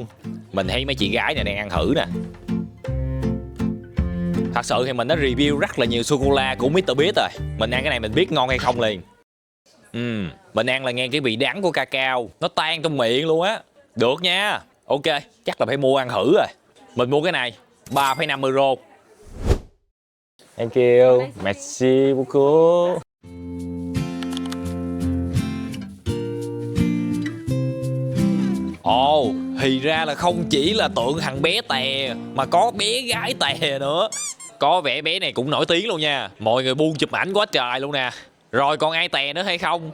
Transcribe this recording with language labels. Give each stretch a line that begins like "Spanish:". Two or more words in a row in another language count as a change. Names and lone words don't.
Vietnamese: Mình thấy mấy chị gái này đang ăn thử nè. Thật sự thì mình đã review rất là nhiều sô-cô-la của Mr. Beast rồi. Mình ăn cái này mình biết ngon hay không liền. Mình ăn là nghe cái vị đắng của cacao nó tan trong miệng luôn á. Được nha. Ok, chắc là phải mua ăn thử rồi. Mình mua cái này 3,5 euro.
English: Thank you.
French: Merci beaucoup.
Vietnamese: Ồ, thì ra là không chỉ là tượng thằng bé tè mà có bé gái tè nữa. Có vẻ bé này cũng nổi tiếng luôn nha. Mọi người buôn chụp ảnh quá trời luôn nè. Rồi còn ai tè nữa hay không?